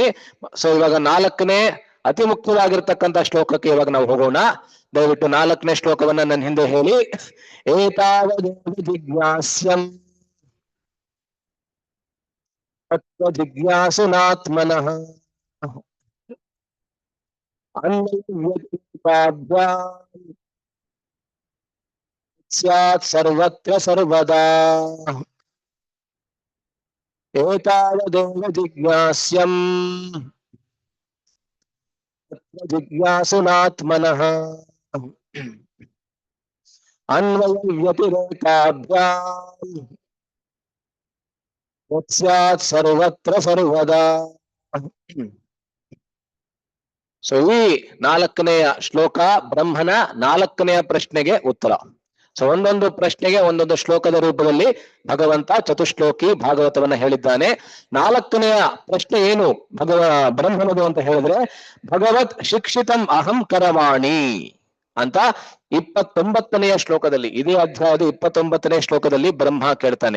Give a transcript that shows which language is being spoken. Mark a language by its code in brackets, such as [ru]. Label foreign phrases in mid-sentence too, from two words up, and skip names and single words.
[kn] ಸೊ ಇವಾಗ 4ನೇ ಅತಿ ಮುಖ್ಯವಾಗಿರ್ತಕ್ಕಂಥ ಶ್ಲೋಕಕ್ಕೆ ಇವಾಗ ನಾವು ಹೋಗೋಣ. ದಯವಿಟ್ಟು 4ನೇ ಶ್ಲೋಕವನ್ನ ನನ್ನ ಹಿಂದೆ ಹೇಳಿ. [sa] ಏತಾವದೇವ ಜಿಜ್ಞಾಸ್ಯಂ ತತ್ವ ಜಿಜ್ಞಾಸುನಾತ್ಮನಃ ಸ್ಯಾತ್ ಸರ್ವತ್ರ ಸರ್ವದಾ. ಏತಾವದೇವ ಜಿಜ್ಞಾಸ್ಯಂ ತತ್ವ ಜಿಜ್ಞಾಸುನಾತ್ಮನಃ ಅನ್ವಯ ವ್ಯತಿರೇಕಾಭ್ಯಾಂ ಸ್ಯಾತ್ ಸರ್ವತ್ರ ಸರ್ವದಾ. [kn] ಸೊ ಈ 4ನೆಯ ಶ್ಲೋಕ ಬ್ರಹ್ಮನ 4ನೆಯ ಪ್ರಶ್ನೆಗೆ ಉತ್ತರ. ಸೊ ಒಂದೊಂದು ಪ್ರಶ್ನೆಗೆ ಒಂದೊಂದು ಶ್ಲೋಕದ ರೂಪದಲ್ಲಿ ಭಗವಂತ ಚತುಶ್ಲೋಕಿ ಭಾಗವತವನ್ನ ಹೇಳಿದ್ದಾನೆ. 4ನೆಯ ಪ್ರಶ್ನೆ ಏನು ಬ್ರಹ್ಮನದು ಅಂತ ಹೇಳಿದ್ರೆ, [sa] ಭಗವತ್ ಶಿಕ್ಷಿತಂ ಅಹಂ ಕರವಾಣಿ [kn] ಅಂತ 29ನೆಯ ಶ್ಲೋಕದಲ್ಲಿ, ಇದೇ ಅಧ್ಯಾಯದ 29ನೇ ಶ್ಲೋಕದಲ್ಲಿ ಬ್ರಹ್ಮ ಕೇಳ್ತಾನೆ.